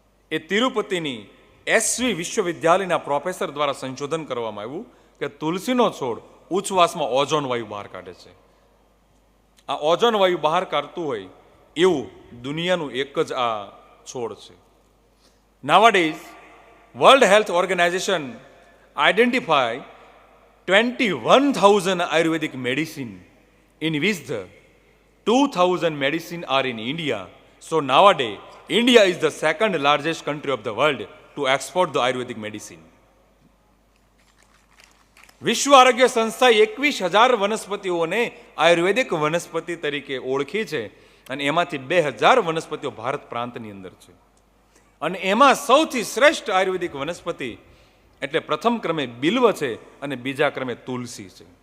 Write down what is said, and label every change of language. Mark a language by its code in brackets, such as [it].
[gu] એ તિરુપતિની SV વિશ્વવિદ્યાલયના professor દ્વારા સંશોધન કરવામાં આવ્યું કે તુલસીનો છોડ ઉચ્છ્વાસમાં ઓઝોન વાયુ બહાર કાઢે છે. આ ઓઝોન વાયુ બહાર કાઢતું હોય એવું દુનિયાનું એક જ આ છોડ છે. [en] Nowadays, World Health Organization identify 21,000 Ayurvedic medicine, in which the 2,000 medicine are in India. So nowadays, India is the second largest country of the world to export the Ayurvedic medicine. [gu] વિશ્વ આરોગ્ય સંસ્થાએ 21,000 વનસ્પતિઓને આયુર્વેદિક વનસ્પતિ તરીકે ઓળખી છે અને એમાંથી 2,000 વનસ્પતિઓ ભારત પ્રાંતની અંદર છે. અને એમાં સૌથી શ્રેષ્ઠ આયુર્વેદિક વનસ્પતિ એટલે પ્રથમ ક્રમે બિલ્વ છે અને બીજા ક્રમે તુલસી છે.